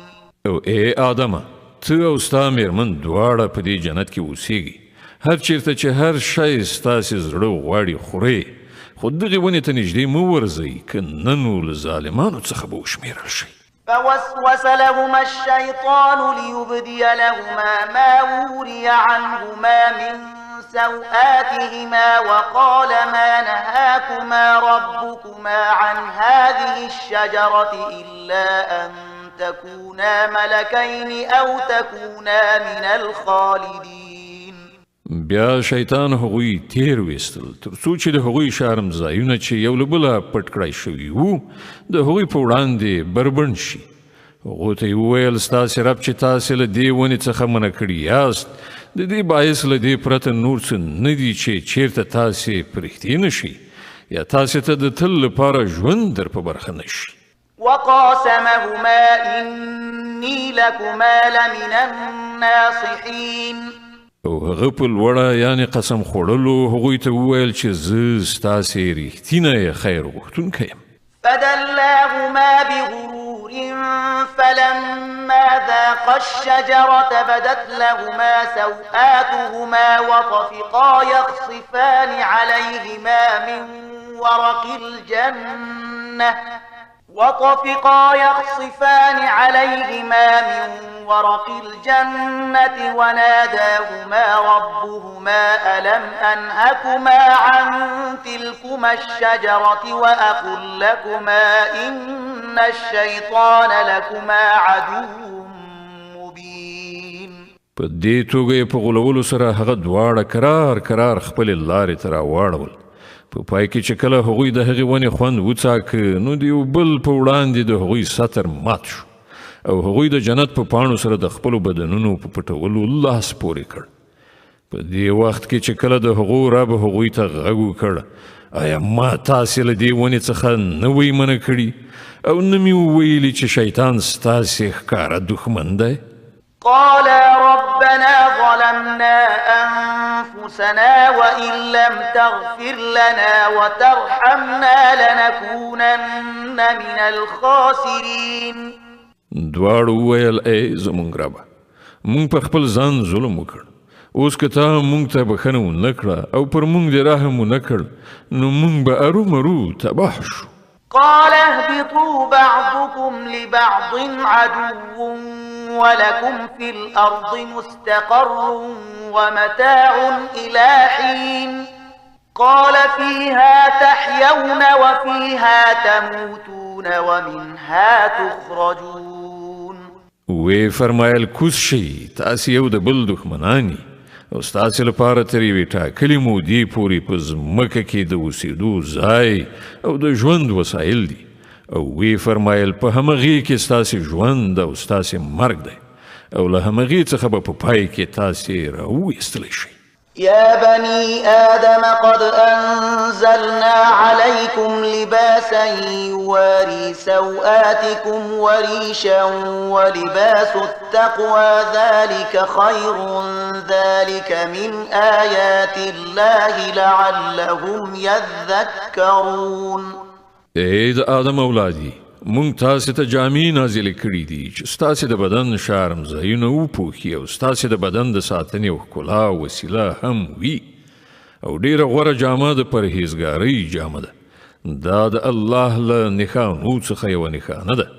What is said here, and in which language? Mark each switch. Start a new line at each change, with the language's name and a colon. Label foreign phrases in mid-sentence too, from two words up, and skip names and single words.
Pashto: او ای آدمه ته او ستا مېرمن دواړه په دې جنت کې اوسېږي هر چیرته چې هر شی ستاسې زړه غواړي خورئ خو دغې ونې ته نږدې مه ورځئ که نه نو له ظالمانو څخه به وشمېرل شئ
Arabic: فوسوس لهما الشيطان ليبدي لهما ما وري عنهما من سوآتهما وقال ما نهاكما ربكما عن هذه الشجرة إلا أن تكونا ملكين أو تكونا من الخالدين
Pashto: بیا شیطان هغوی تیر ویستل تر څو چې د هغوی شرم ځایونه چې یو له بله پټ کړای شوي وو د هغوی په وړاندې بربنډ شي هغو ته یې وویل ستاسې رب چې تاسې له دې ونې څخه منع کړي یاست د دې باعث له دې پرته نور څه نه دي چې چیرته تاسې پرښتې نه شي یا تاسې ته د تل لپاره ژوند در په برخه نه شي
Arabic: وقاسمهما إني لكما لمن الناصحين
Pashto: او هغه په لوړه یعنې قسم خوړلو هغوی ته وویل چې زه ستاسې رښتینی خیر غوښتونکی یم
Arabic: فدلاهما بغرور فلما ذاقا الشجرة بدت لهما سوآتهما وطفقا يخصفان عليهما من ورق الجنة وناداهما ربهما ألم أنهكما عن تلكما الشجرة وأقل لكما إن الشيطان لكما عدو مبين
Pashto: په دې توګه یې په غولولو سره هغه دواړه کرار خپلې لارې ته راواړول په پای کې چې کله هغوی د هغې ونې خوند وڅاکه نو د یو بل په وړاندې د هغوی سطر مات شو او هغوی د جنت په پاڼو سره د خپلو بدنونو په پټولو لاس پورې کړ په دې وخت کې چې کله د هغو رب هغوی ته غږ وکړ آیا ما تاسې له دې ونې څخه نه وی منع کړي او نه مې وویلي چې شیطان ستاسې ښکاره دښمن دی
Arabic: قالا ربنا ظلمنا أنفسنا وإن لم تغفر لنا وترحمنا لنكونن من الخاسرين
Pashto: دواړو وویل ای زموږ ربه موږ پر خپل ځان ظلم وکړ اوس که تا مونږ ته بخښنه ونه کړه او پر مونږ دې رحم ونه کړ نو مونږ به ارومرو تباه شو.
Arabic: قال اهبطوا بعضكم لبعض عدو ولكم في الأرض مستقر ومتاع إلى حين قال فيها تحيون وفيها تموتون ومنها تخرجون.
Pashto: وی فرمایل کوز شي تاسې یو د بل دښمنان او ستاسې لپاره تر یوې ټاکلې مودې پورې په ځمکه کې د اوسېدو ځای او د ژوند وسایل دي او وی فرمایل په همغې کې ستاسې ژوند او ستاسې مرګ دی او له همغې څخه به په پای کې تاسې راویستلی شئ.
Arabic: يا بني آدم قد أنزلنا عليكم لباسا يواري سوآتكم وريشا ولباس التقوى ذلك خير ذلك من آيات الله لعلهم يذكرون.
Pashto: ای د آدم اولادي مونږ تاسې ته جامې نازلې کړي دي چې ستاسې د بدن شارمځایونه وپوښي او ستاسې د بدن د ساتنې او ښکلا وسیله هم وي او ډېره غوره جامه د پرهیزګارۍ جامه ده. دا د الله له نښانو څخه یوه نښانه ده.